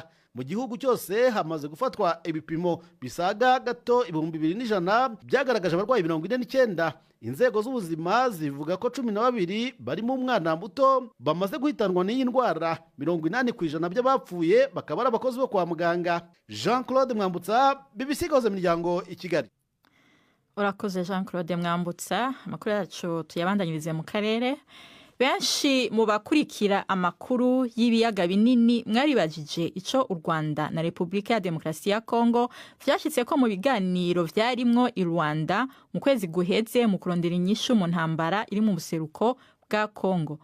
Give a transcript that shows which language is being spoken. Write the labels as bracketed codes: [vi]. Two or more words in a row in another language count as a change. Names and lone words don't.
[rw] Mu gihugu cyose hamaze gufatwa ibipimo bisaga gato 2100 byagaragaje abarwayi 49. Inzego z'ubuzima zivuga ko 12 barimo umwana muto bamaze guhitanwa n'iyi ndwara. 80% by'abapfuye bakaba ari abakozi bo kwa muganga. Jean Claude Mwambutsa, BBC Gahuza Miryango i Kigali. [rn] Urakoze Jean Claude Mwambutsa. Amakuru yacu tuyabandanyirize mu karere. Benshi mu bakurikira amakuru y'ibiyaga binini mwaribajije ico u Rwanda na Repubulika ya Demokarasi ya Kongo vyashitse ko mu biganiro vyarimwo i Rwanda mu kwezi guheze mu kurondera inyishu mu ntambara iri mu buseruko bwa Kongo.